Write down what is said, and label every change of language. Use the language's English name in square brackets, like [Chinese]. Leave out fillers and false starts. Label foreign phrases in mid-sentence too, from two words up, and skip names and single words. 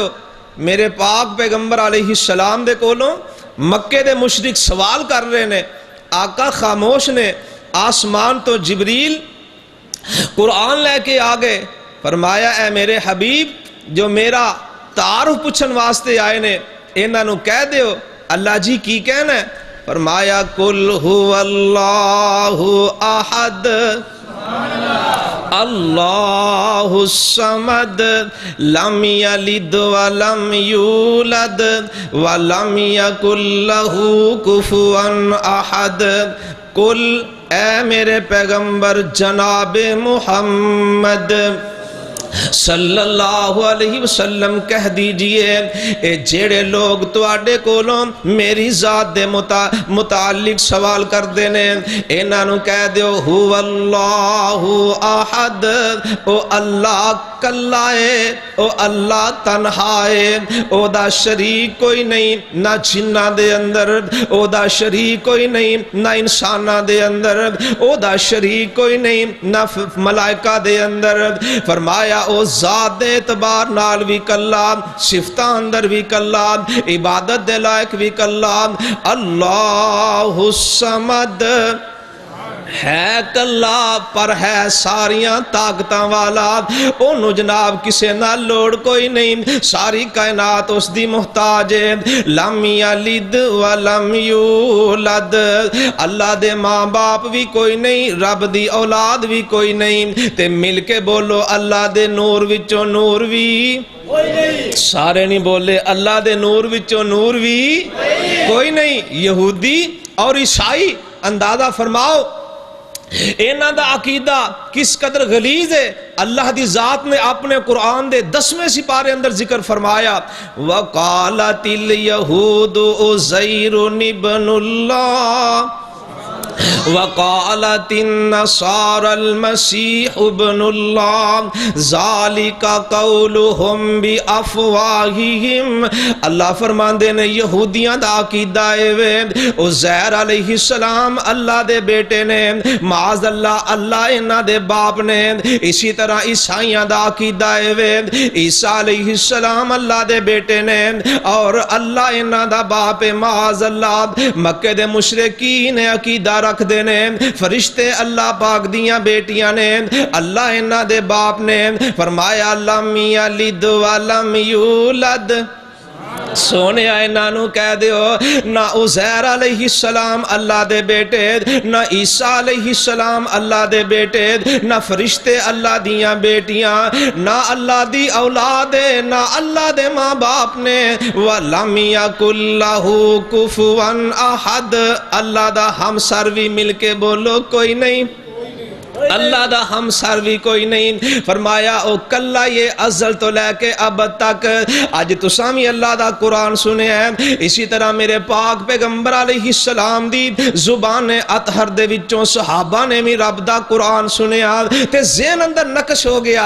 [Punjabi] میرے پاک پیغمبر [Arabic] علیہ السلام [Punjabi] دے کولوں مکے دے مشرک سوال کر رہے نے، آقا خاموش نے، آسمان تو جبریل قرآن لے کے آگئے، فرمایا اے میرے حبیب جو میرا تعارف پوچھن واسطے آئے نے، انہاں نو کہہ دیو اللہ جی کی کہنا ہے؟ [Arabic] فرمایا قل هو اللہ احد اللہ الصمد لم یلد ولم یولد ولم یکن لہ کفوا احد۔ [Punjabi] قل اے میرے پیغمبر جناب محمد [Arabic] صلی اللہ علیہ وسلم [Punjabi] کہہ دیجئے اے جیڑے لوگ تواڈے کولوں میری ذات دے متعلق سوال کر دینے انہاں نوں کہہ دیو [Arabic] هو اللہ احد، [Punjabi] او اللہ کلا ہے، او اللہ تنہا ہے، او دا شریک کوئی نہیں، نہ جناں دے اندر او دا شریک کوئی نہیں، نہ انساناں دے اندر او دا شریک کوئی نہیں، نہ ملائکہ دے اندر۔ فرمایا او ذات دے اعتبار نال بھی کلا، صفتاں اندر بھی کلا، عبادت دے لائق بھی کلا۔ [Arabic] اللہ الصمد [Punjabi] ہے کلا پر ہے ساریاں طاقتاں والا، انہوں جناب کسے نہ لوڑ کوئی نہیں، ساری کائنات اس دی محتاج ہے۔ [Arabic] لم یلد ولم یولد، [Punjabi] اللہ دے ماں باپ بھی کوئی نہیں، رب دی اولاد بھی کوئی نہیں، تے مل کے بولو اللہ دے نور وچوں نور بھی سارے نہیں بولے اللہ دے نور وچوں نور بھی کوئی نہیں۔ یہودی اور عیسائی اندازہ فرماؤ انہاں دا عقیدہ کس قدر غلیظ ہے۔ اللہ دی ذات نے اپنے قرآن دے 10ویں سپارے اندر ذکر فرمایا [Arabic] وَقَالَتِ الْيَهُودُ عُزَيْرٌ ابْنُ اللَّهِ وَقَالَتِ النَّصَارَى الْمَسِيحُ ابْنُ اللَّهِ ذَلِكَ قَوْلُهُمْ بِأَفْوَاهِهِمْ۔ [Punjabi] اللہ فرماندے نے یہودیاں دا عقیدہ ہے عزیر [Arabic] علیہ السلام [Punjabi] اللہ دے بیٹے نے، [Arabic] معاذ اللہ [Punjabi] اللہ انہاں دے باپ نے۔ اسی طرح عیسائیاں دا عقیدہ ہے عیسیٰ [Arabic] علیہ السلام [Punjabi] اللہ دے بیٹے نے اور اللہ انہاں دا باپ ہے، [Arabic] معاذ اللہ۔ [Punjabi] مکے دے مشرکین عقیدہ رکھ دینے فرشتے اللہ پاک دیاں بیٹیاں نے، اللہ انہاں دے باپ نے۔ [Arabic] فرمایا لم یلد ولم یولد، [Punjabi] سونے آئے نانو کہہ دیو نہ عزیر [Arabic] علیہ السلام [Punjabi] اللہ دے بیٹے، نہ عیسیٰ [Arabic] علیہ السلام [Punjabi] اللہ دے بیٹے، نہ فرشتے اللہ دیاں بیٹیاں، نہ اللہ دی اولاد، نہ اللہ دے ماں باپ نے۔ [Arabic] وَلَمْ يَكُنْ لَهُ كُفُوًا أَحَدٌ، [Punjabi] اللہ دا ہم سر بھی مل کے بولو کوئی نہیں، اللہ دا ہم سر بھی کوئی نہیں۔ فرمایا او کلا یہ ازل تو لے کے اب تک۔ آج تو سامی اللہ دا قرآن سنے ہیں، اسی طرح میرے پاک پیغمبر [Arabic] علیہ السلام [Punjabi] دی زبان اطہر دے وچوں صحابہ نے بھی رب دا قرآن سنیا تے ذہن اندر نقش ہو گیا۔